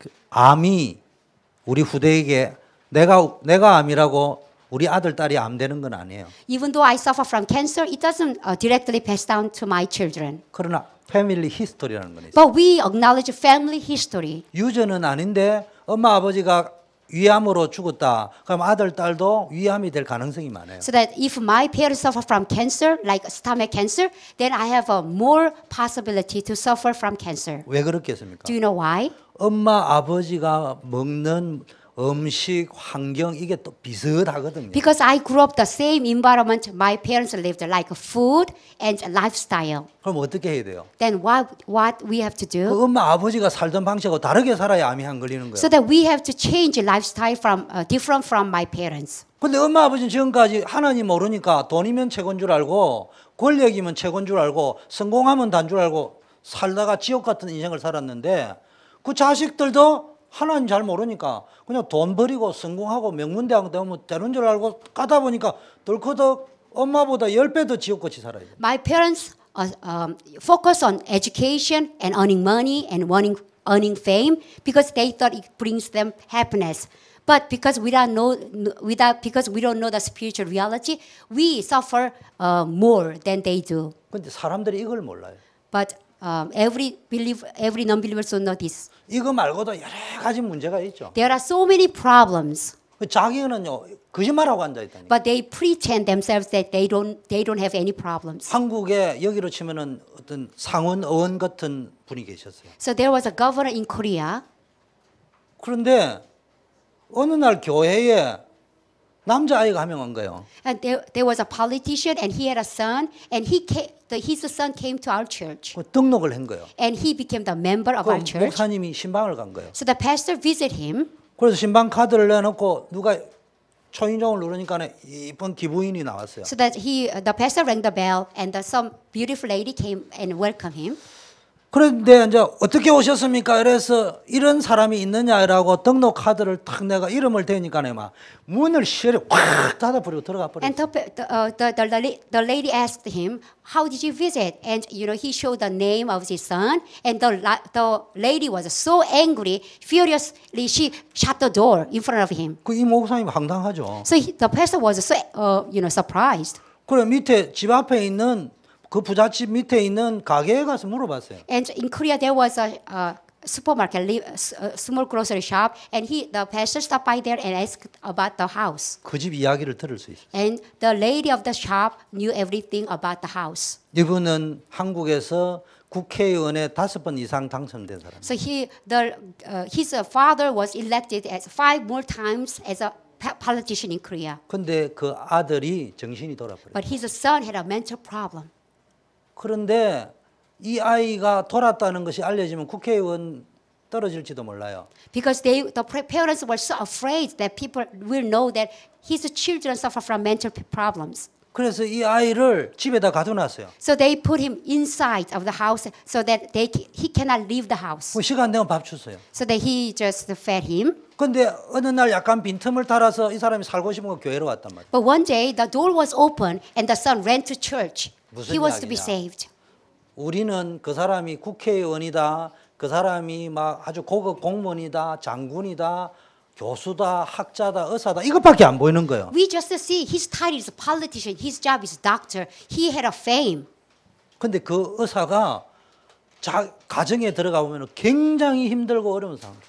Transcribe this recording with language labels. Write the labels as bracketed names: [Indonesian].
[Korean] 암이 우리 후대에게 내가 암이라고 우리 아들 딸이 암 되는 건 아니에요. [English] Even though I suffer from cancer, it doesn't directly pass down to my children. [Korean] 그러나 패밀리 히스토리라는 건 있어요. [English] But we acknowledge family history. [Korean] 유전은 아닌데 엄마 아버지가 위암으로 죽었다. 그럼 아들 딸도 위암이 될 가능성이 많아요. [English] So that if my parents suffer from cancer, like stomach cancer, then I have a more possibility to suffer from cancer. [Korean] 왜 그렇겠습니까? [English] Do you know why? [Korean] 엄마 아버지가 먹는 음식, 환경 이게 또 비슷하거든요. [English] Because I grew up the same environment my parents lived, like food and lifestyle. [Korean] 그럼 어떻게 해야 돼요? [English] Then what we have to do? [Korean] 그 엄마 아버지가 살던 방식하고 다르게 살아야 암이 안 걸리는 거예요. [English] So that we have to change lifestyle from different from my parents. [Korean] 근데 엄마 아버지는 지금까지 하나님 모르니까 돈이면 최고인 줄 알고 권력이면 최고인 줄 알고 성공하면 단 줄 알고 살다가 지옥 같은 인생을 살았는데 그 자식들도 하나님 잘 모르니까 그냥 돈 버리고 성공하고 명문대학 나오면 되는 줄 알고 가다 보니까 덜커덕 엄마보다 10배 더 지옥같이 살아야 돼. [English] My parents focus on education and earning money and earning fame because they thought it brings them happiness. But because we don't know the spiritual reality, we suffer more than they do. [Korean] 근데 사람들이 이걸 몰라요. [English] But every non-believers don't know this. [Korean] 이거 말고도 여러 가지 문제가 있죠. [English] There are so many problems, [Korean] 자기는요 거짓말하고 앉아 있다니까. [English] but they pretend themselves that they don't have any problems. [Korean] 한국에 여기로 치면은 어떤 상원 의원 같은 분이 계셨어요. [English] So there was a governor in Korea. [Korean] 그런데 어느 날 교회에 남자아이가 한 명 온 거예요. [English] And there was a politician, and he had a son, and his son came to our church, [Korean] 등록을 한 거예요. [English] and he became the member of our 그 church. [Korean] 목사님이 신방을 간 거예요. [English] So the pastor visited him, [Korean] 그래서 신방 카드를 내놓고 누가 초인종을 누르니까 이쁜 기부인이 나왔어요. [English] so that the pastor rang the bell, and some beautiful lady came and welcomed him. [Korean] 그런데 이제 어떻게 오셨습니까? 그래서 이런 사람이 있느냐라고 등록 카드를 탁 내가 이름을 대니까 막 문을 시원히 확 닫아버리고 들어가 버렸어요. [English] And the lady asked him, "How did you visit?" And he showed the name of his son, and the lady was so angry, furiously she shut the door in front of him. [Korean] 이 목사님 황당하죠. [English] So the pastor was so surprised. [Korean] 그래 밑에 집 앞에 있는 그 부잣집 밑에 있는 가게에 가서 물어봤어요. [English] And in Korea there was a supermarket, a small grocery shop, and the pastor stopped by there and asked about the house. [Korean] 그 집 이야기를 들을 수 있어요. [English] And the lady of the shop knew everything about the house. [Korean] 이분은 한국에서 국회의원에 5번 이상 당선된 사람. [English] So his father was elected as 5 more times as a politician in Korea. [Korean] 근데 그 아들이 정신이 돌아버려요. [English] But his son had a mental problem. [Korean] 그런데 이 아이가 돌았다는 것이 알려지면 국회의원 떨어질지도 몰라요. [English] Because the parents were so afraid that people will know that his children suffer from mental problems. [Korean] 그래서 이 아이를 집에다 가둬놨어요. [English] So they put him inside of the house so that he cannot leave the house. [Korean] 시간 되면 밥 줬어요. [English] So that he just fed him. [Korean] 근데 어느 날 약간 빈틈을 타라서 이 사람이 살고 싶은 거 교회로 왔단 말이에요. [English] But one day the door was open and the son ran to church. [Korean] 무슨 [English] He was to be [Korean] 이야기냐? [English] saved. [Korean] 우리는 그 사람이 국회의원이다. 그 사람이 막 아주 고급 공무원이다. 장군이다. 교수다. 학자다. 의사다. 이것밖에 안 보이는 거예요. [English] We just see his title is politician. His job is doctor. He had a fame. [Korean] 근데 그 의사가 가정에 들어가 보면 굉장히 힘들고 어려운 상황.